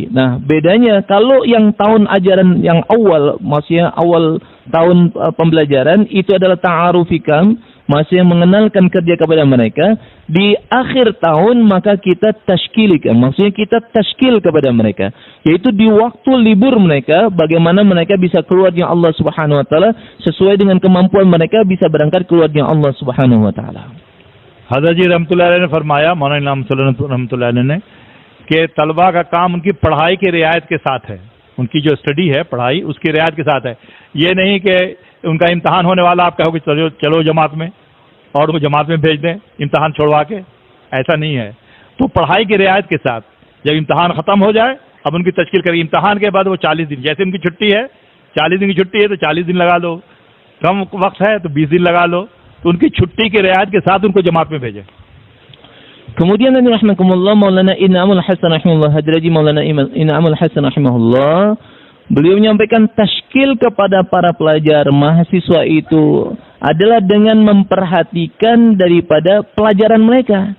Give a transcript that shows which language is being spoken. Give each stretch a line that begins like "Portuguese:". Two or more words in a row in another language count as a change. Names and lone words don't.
Indonesian: Nah, bedanya kalau yang tahun ajaran yang awal, maksudnya awal tahun pembelajaran, itu adalah ta'arufikam, masih mengenalkan kerja kepada mereka. Di akhir tahun maka kita tashkilikan, maksudnya kita tashkil kepada mereka, yaitu di waktu libur mereka, bagaimana mereka bisa keluar dengan
Arabic: الله سبحانه وتعالى
Indonesian: sesuai dengan kemampuan mereka bisa berangkat keluar dengan
Arabic: الله سبحانه وتعالى.
Hindi: हज़रत जी
Arabic: رحمة الله عليه
Hindi: ने फरमाया, मौलाना
Arabic: رحمة الله عليه
Hindi: ने, कि तलबा का काम उनकी पढ़ाई की रियायत के साथ है, उनकी जो स्टडी है पढ़ाई उसकी रियायत के साथ है. ये नहीं कि उनका इम्तहान होने वाला आप कहो कि चलो जमात में और वो जमात में भेज दें इम्तहान छोड़वा के, ऐसा नहीं है. तो पढ़ाई की रियायत के साथ जब इम्तहान ख़त्म हो जाए अब उनकी तश्कील करेगी. इम्तहान के बाद वो 40 दिन, जैसे उनकी छुट्टी है 40 दिन की छुट्टी है तो 40 दिन लगा लो, कम वक्त है तो 20 दिन लगा लो, तो उनकी छुट्टी की रियायत के साथ उनको जमात में भेजें.
Indonesian: Kemudian Nabi Rahmatullah, Maulana In'amul Hasan Rahimahullah, Hadraji Maulana In'amul Hasan Rahimahullah, beliau menyampaikan tashkil kepada para pelajar mahasiswa itu adalah dengan memperhatikan daripada pelajaran mereka.